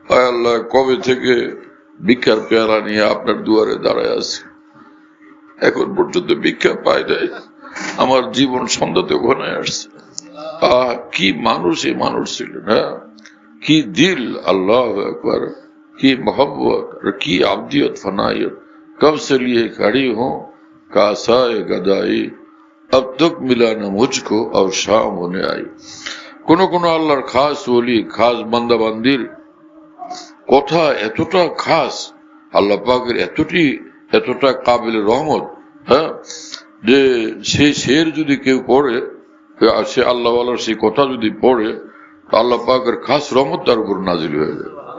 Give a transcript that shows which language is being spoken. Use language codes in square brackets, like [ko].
[bn] আল্লাহ, কবে থেকে ভিক্ষার পেয়ালা নিয়ে আপনার দুয়ারে দাঁড়ায় আছে, এখন পর্যন্ত ভিক্ষা পায় নাই, আমার জীবন সন্ধ্যাতে ঘনায় আসছে। কি মানুষ এই মানুষ ছিলেন! হ্যাঁ, কি দিল, আল্লাহু আকবার, কি মহব্বত আর কি আবদিয়ত ফানায়ত। [ur] कब से लिए खड़ी हूं कासाए गदाई अब तक मिला न मुझको और शाम होने आई। [bn] কোন কোন আল্লাহর খাস ওলি খাস বান্দা বান্দির কথা এতটা খাস, আল্লাহ পাকের এতটা কাবিল রহমত, হ্যাঁ, যে সেই শের যদি কেউ পড়ে, সে আল্লাহ সেই কথা যদি পড়ে, আল্লাহ পাকের খাস রহমত তার উপর নাজিল হয়ে যায়।